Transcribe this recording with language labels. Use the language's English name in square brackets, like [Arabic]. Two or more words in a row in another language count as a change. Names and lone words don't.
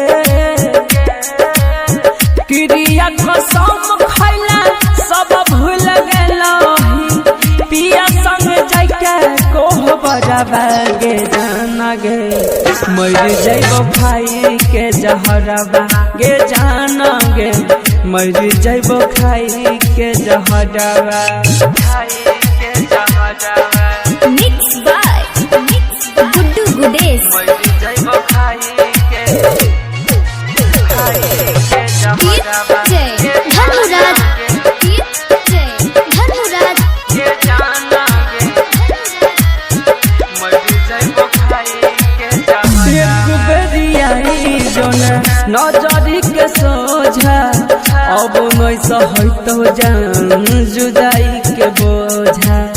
[Angika] क्रिया कसम खैला सब भूल गेलही पिया संग जाके कोह बजाबा गे जाना गे मर जैब खाई के जहरवा गे जाना गे मर जैब खाई के जहरवा खाई के जहरवा [English] Mixed by Guddu Gudesh. [Angika] धनुराज धनुराज नजरी के सोझा अब नहीं सहत जान जुदाई के बोझा